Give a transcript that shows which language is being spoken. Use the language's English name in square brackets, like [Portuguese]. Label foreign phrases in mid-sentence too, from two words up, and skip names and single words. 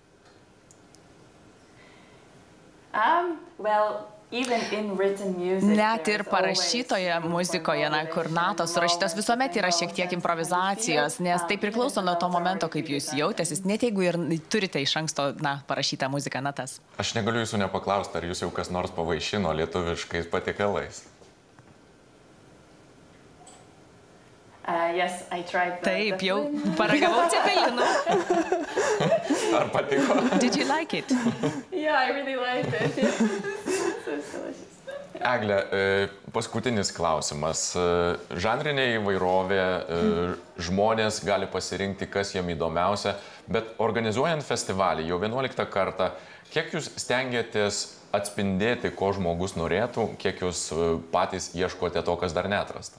[Lithuanian] Net ir parašytoje muzikoje, kur natos surašytos, visuomet yra šiek tiek improvizacijos, nes tai priklauso nuo to momento, kaip jūs jautėsis, net jeigu ir turite iš anksto parašytą muziką, natas. Aš negaliu jūsų nepaklausti, ar jūs jau kas nors pavaišino lietuviškais patiekalais? Taip, jau paragavau cepelinų. Ar patiko? [English] Did you like it? Yeah, I really liked it. [Lithuanian] Egle, paskutinis klausimas. Žanrinė įvairovė, žmonės gali pasirinkti, kas jiem įdomiausia, bet organizuojant festivalį jau 11 kartą, kiek jūs stengiatės atspindėti, ko žmogus norėtų, kiek jūs patys ieškote to, kas dar neatrasta?